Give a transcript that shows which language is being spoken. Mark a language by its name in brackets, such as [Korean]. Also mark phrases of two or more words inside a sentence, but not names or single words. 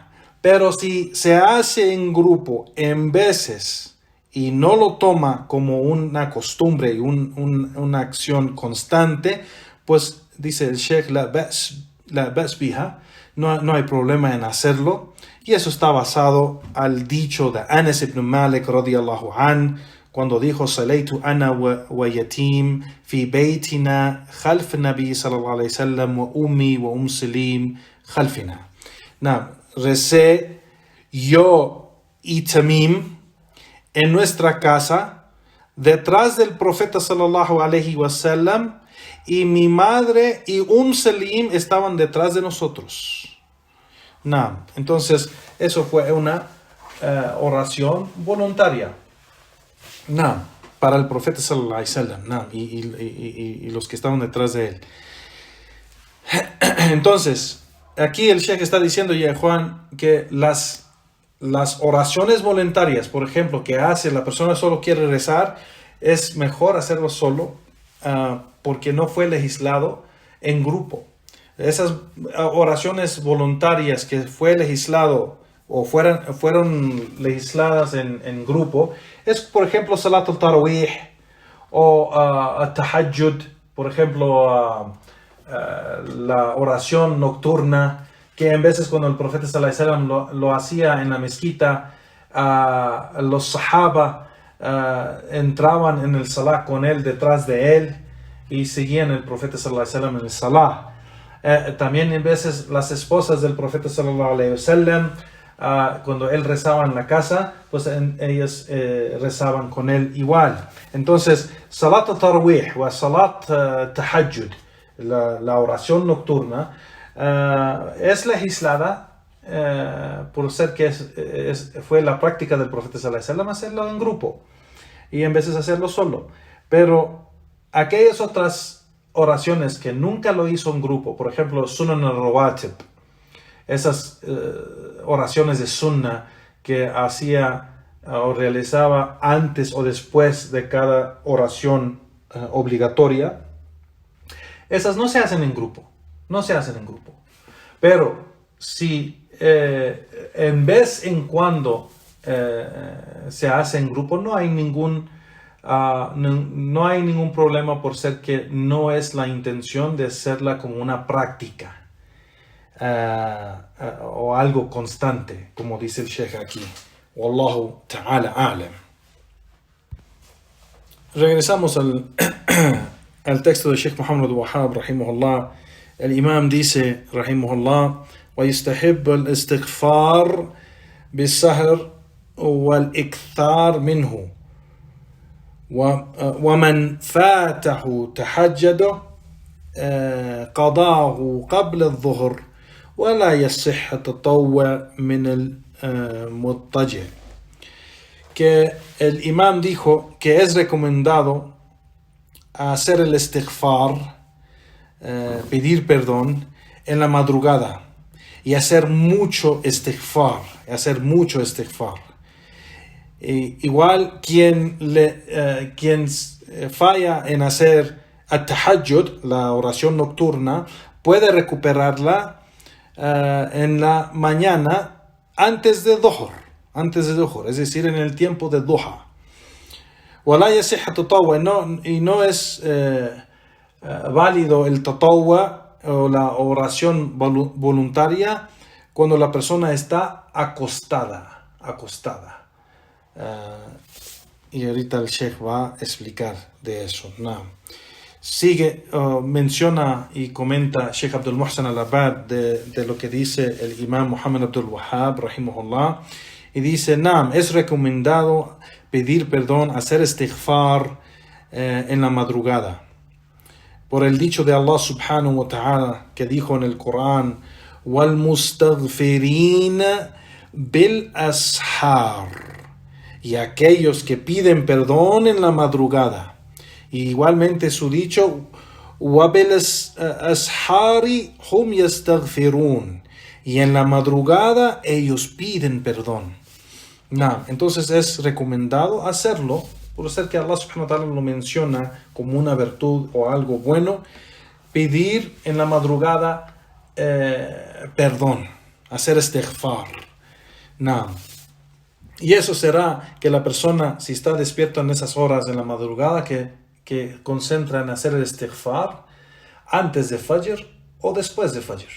[Spanish] Pero si se hace en grupo en veces y no lo toma como una costumbre y una acción constante, pues dice el Sheikh, [Arabic] لا بأس بها, [Spanish] no hay problema en hacerlo. Y eso está basado al dicho de Anas ibn Malik [Arabic] رضي الله عن, [Spanish] cuando dijo: [Arabic] صليت أنا و يتيم في بيتنا خلف نبي صلى الله عليه وسلم و أمي و سليم خلفنا. [Spanish] Recé yo y Tamim en nuestra casa detrás del profeta [Arabic] صلى الله عليه وسلم, [Spanish] y mi madre y Salim estaban detrás de nosotros. Entonces eso fue una oración voluntaria para el profeta [Arabic] صلى الله عليه وسلم [Spanish] y los que estaban detrás de él. Entonces aquí el Sheikh está diciendo, ya Juan, que las oraciones voluntarias, por ejemplo, que hace la persona solo quiere rezar, es mejor hacerlo solo, porque no fue legislado en grupo. Esas oraciones voluntarias que fue legislado o fueron legisladas en grupo, es por ejemplo [Arabic] صلاة التراويح [Spanish] o Tahajjud, por ejemplo la oración nocturna, que en veces cuando el profeta [Arabic] صلى الله عليه وسلم [Spanish] lo hacía en la mezquita, los sahaba entraban en el salah con él, detrás de él, y seguían el profeta [Arabic] صلى الله عليه وسلم [Spanish] en el salah. También en veces las esposas del profeta [Arabic] صلى الله عليه وسلم, [Spanish] cuando él rezaba en la casa, pues ellas rezaban con él igual. Entonces, [Arabic] صلاة التراويح o صلاة تهجد, [Spanish] la oración nocturna, es legislada por ser que fue la práctica del profeta [Arabic] صلى الله عليه وسلم [Spanish] hacerlo en grupo y en veces hacerlo solo. Pero aquellas otras oraciones que nunca lo hizo en grupo, por ejemplo [Arabic] سنن الرواتب, [Spanish] esas oraciones de sunna que hacía o realizaba antes o después de cada oración obligatoria, esas no se hacen en grupo, pero si en vez en cuando se hace en grupo, no hay ningún problema, por ser que no es la intención de hacerla como una práctica o algo constante, como dice el Sheikh aquí. [Arabic] والله تعالى أعلم. [Spanish] Regresamos al texto de Sheikh Muhammad Wahhab rahimahullah. El imam dice rahimahullah: [Arabic] ويستحب الاستغفار بالسهر والإكثار منه ومن فاته تهجده قضاه قبل الظهر ولا يصح التطوع من المضطجع. [Spanish] Que el imam dijo que es recomendado hacer el istighfar, pedir perdón en la madrugada, y hacer mucho istighfar, igual quien falla en hacer at-tahajjud, la oración nocturna, puede recuperarla en la mañana antes de Dhuhr, es decir, en el tiempo de Duha. [Arabic] ولا يصح التطوع, [Spanish] y no es válido el tatawwa o la oración voluntaria cuando la persona está acostada. Y ahorita el Sheikh va a explicar de eso. No. Sigue, menciona y comenta Sheikh Abdul Muhsin al-Abbad de lo que dice el Imam Muhammad Abdul Wahhab, rahimahullah, y dice, es recomendado pedir perdón, hacer istighfar en la madrugada. Por el dicho de Allah [Arabic] سبحانه وتعالى, [Spanish] que dijo en el Corán, [Arabic] وَالْمُسْتَغْفِرِينَ بِالْأَسْحَارِ, [Spanish] y aquellos que piden perdón en la madrugada. Y igualmente su dicho, [Arabic] وَبِالْأَسْحَارِ هُمْ يَسْتَغْفِرُونَ, [Spanish] y en la madrugada ellos piden perdón. Entonces es recomendado hacerlo, por ser que Allah [Arabic] سبحانه وتعالى [Spanish] lo menciona como una virtud o algo bueno, pedir en la madrugada perdón, hacer istighfar. Y eso será que la persona, si está despierto en esas horas en la madrugada, que concentra en hacer el istighfar antes de Fajr o después de Fajr.